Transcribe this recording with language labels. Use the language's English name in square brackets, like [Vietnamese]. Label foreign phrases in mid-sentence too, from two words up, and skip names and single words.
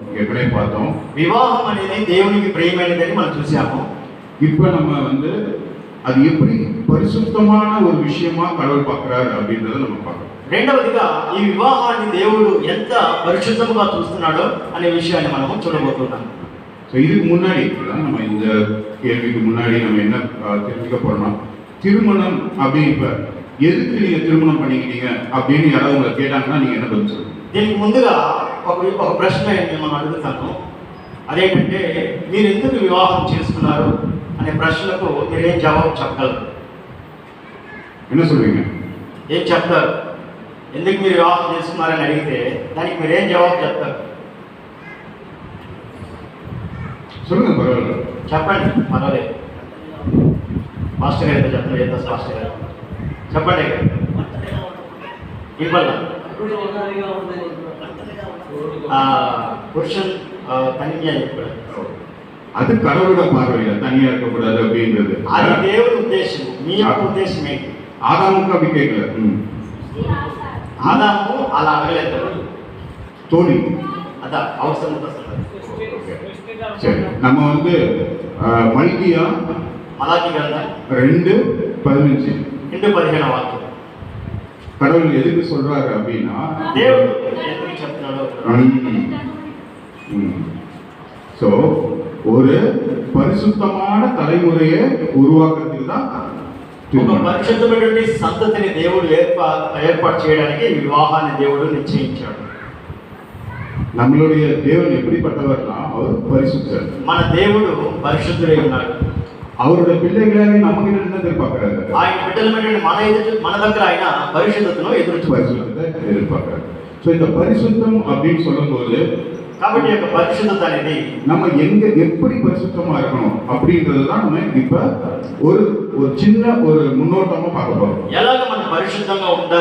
[Tamil] ஏற்கனவே பார்த்தோம். [Telugu] వివాహం అనేది దేవునికి ప్రియమైనదని మనం చూసాము. [Tamil] இப்போ நம்ம வந்து அது எப்படி பரிசுத்தமான ஒரு விஷயமா கடவுள் பார்க்கிறாரு அப்படின்றத நம்ம பார்க்கணும். [Telugu] రెండవదిగా ఈ వివాహాన్ని దేవుడు ఎంత పరిశుద్ధంగా చూస్తున్నాడో అనే విషయాన్ని మనం చూడబోతున్నాం. [Tamil] ஸோ இதுக்கு முன்னாடி நம்ம இந்த கேள்விக்கு முன்னாடி நம்ம என்ன தெரிஞ்சுக்க போறோம்னா, திருமணம் அப்படி இப்ப எதுக்கு நீங்க திருமணம் பண்ணிக்கிட்டீங்க அப்படின்னு யாராவது உங்களை கேட்டாங்கன்னா நீங்க என்ன பதில் சொல்லுங்க? [Telugu] దీనికి ముందుగా ఒక ప్రశ్న మనం అడుగుతాను. అదేంటంటే మీరు ఎందుకు వివాహం చేసుకున్నారు అనే ప్రశ్నకు మీరేం జవాబు చెప్పగలరు? [Tamil] என்ன சொல்வீங்க? [Telugu] ఏం చెప్తారు? ఎందుకు మీరు వివాహం చేసుకున్నారని అడిగితే దానికి మీరేం జవాబు చెప్తారు? [Tamil] சொல்லுங்க, பரவாயில்ல, [Telugu] చెప్పండి, పర్వాలేదు. మాస్టర్ గారితో చెప్పండి. ఎంత మాస్టర్ గారు చెప్పండి. ఇవ్వాల [Tamil] புருஷன் தனியா இருக்கக்கூடாது. அது கடவுளோட பார்வையில தனியா இருக்கக்கூடாது அப்படின்றது [Telugu] அது దేవుని ఉద్దేశం. మీ యొక్క ఉద్దేశం ఏంటి? [Tamil] ஆதாமுக்கு அப்படி கேட்கல. [Telugu] ఆదాము అలా అడగలేదు. [Tamil] தோழி [Telugu] అదా అవసరం ఉంటుంది. [Tamil] சரி, நம்ம வந்து மல்கியா [Telugu] మలాకి గ్రంథం 2:15 2:15 వాక్యం. [Tamil] கடவுள் எதுக்கு சொல்றாரு அப்படின்னா, [Telugu] దేవుడు ఎందుకు చెప్తున్నాడో [Tamil] ஸோ ஒரு பரிசுத்தமான தலைமுறையை உருவாக்குறதுக்கு தான் [Telugu] ఒక పరిశుద్ధమైనటువంటి సంతతిని దేవుడు ఏర్పాటు చేయడానికి వివాహాన్ని దేవుడు నిశ్చయించాడు. [Tamil] நம்மளுடைய தேவன் எப்படிப்பட்டவர்னா, அவர் பரிசுத்தர். [Telugu] మన దేవుడు పరిశుద్ధుడై ఉన్నాడు. [Tamil] அவருடைய பிள்ளைகளாக நம்ம கிட்ட என்ன எதிர்பார்க்கிறாரு? [Telugu] ఆయన బిడ్డలమైనటువంటి మన దగ్గర ఆయన పరిశుద్ధతను [Tamil] எதிர்பார்க்கிறாரு. ஸோ இந்த பரிசுத்தம் அப்படின்னு சொல்லும்போது, [Telugu] కాబట్టి యొక్క పరిశుద్ధత అనేది [Tamil] நம்ம எங்க எப்படி பரிசுத்தமா இருக்கணும் அப்படின்றது தான் நம்ம இப்ப ஒரு சின்ன ஒரு முன்னோட்டமா பார்க்க போறோம். [Telugu] ఎలాగ మనం పరిశుద్ధంగా ఉండాలి